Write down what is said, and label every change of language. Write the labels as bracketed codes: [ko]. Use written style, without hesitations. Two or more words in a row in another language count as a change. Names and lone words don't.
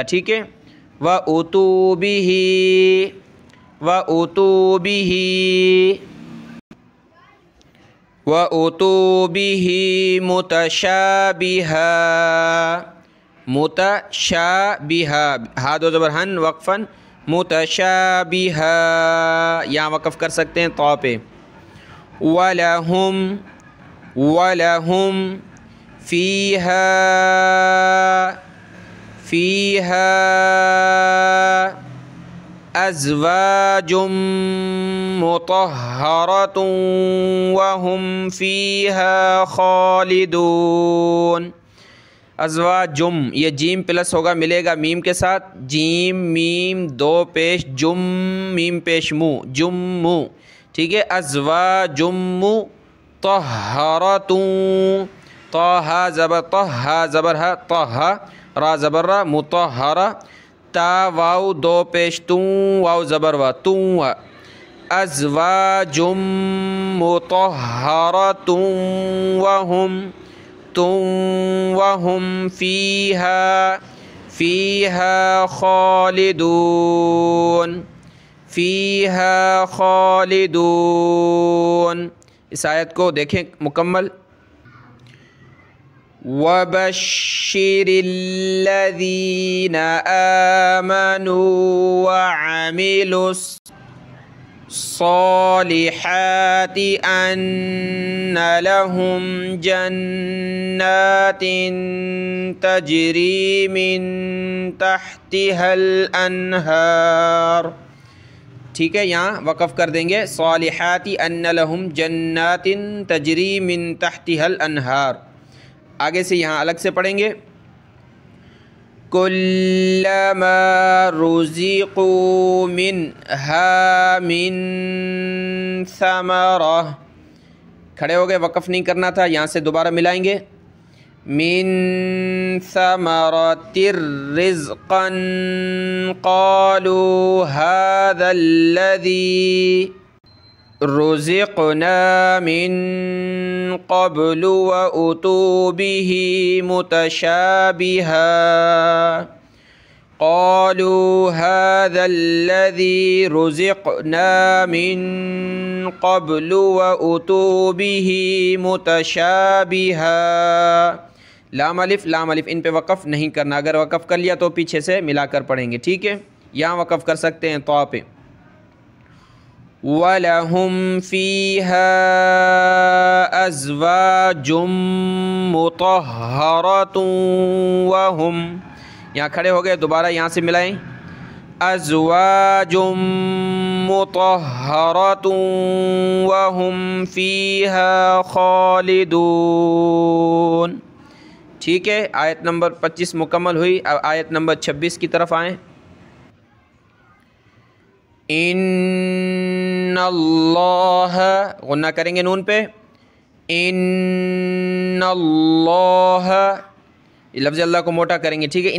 [ur] ٹھیک ہے, [ar] وأتوا به، وأتوا به، وأتوا به متشابها، متشابها, [ur] ہا دو زبر ہن وقفاً، متشابہا یہاں وقف کر سکتے ہیں تو پے. [ar] ولهم، ولهم فيها، فيها أزواج مطهرة وهم فيها خالدون. अज़वाजुम, [ur] یہ جیم پلس ہوگا، ملے گا میم کے ساتھ، جیم میم دو پیش جُم میم پیش مُ، جُمّ، ٹھیک ہے. [ar] أزواج مطهرة, [ur] طا زبر طا زبر ہا، طا را زبر را، مطہرہ، تا واؤ دو پیش تُو، واؤ زبر وا، تُو وا. [ar] أزواج مطهرة وهم فيها خالدون. [ur] اس آیت کو دیکھیں مکمل. [ar] وبشر الذين آمنوا وعملوا الصالحات أن لهم جنات تجري من تحتها الأنهار. [ur] ٹھیک ہے، یہاں وقف کر دیں گے. [ar] الصالحات أن لهم جنات تجري من تحتها الأنهار. [ur] آگے سے یہاں الگ سے پڑھیں گے. [ar] كلما رزقوا منها من ثمرة, [ur] کھڑے ہو گئے، وقف نہیں کرنا تھا، یہاں سے دوبارہ ملائیں گے. [ar] من ثمرة رزقا قالوا هذا الذي رزقنا من قبل وأتوا به متشابها قالوا هذا الذي رزقنا من قبل وأتوا به متشابها. [ur] لام الف ان پے وقف نہیں کرنا، اگر وقف کر لیا تو پیچھے سے ملا کر پڑھیں گے، ٹھیک ہے. یہاں وقف کر سکتے ہیں تو پے. [ar] ولهم فيها أزواج مطهرة وهم, [ur] یہاں کھڑے ہو گئے، دوبارہ یہاں سے ملائیں. [ar] أزواج مطهرة وهم فيها خالدون. [ur] ٹھیک ہے، آیت نمبر 25 مکمل ہوئی. اب آیت نمبر 26 کی طرف آئیں. انّ اللہ، غنہ کریں گے نون پے، انّ اللہ، لفظ اللہ کو موٹا کریں گے، ٹھیک ہے.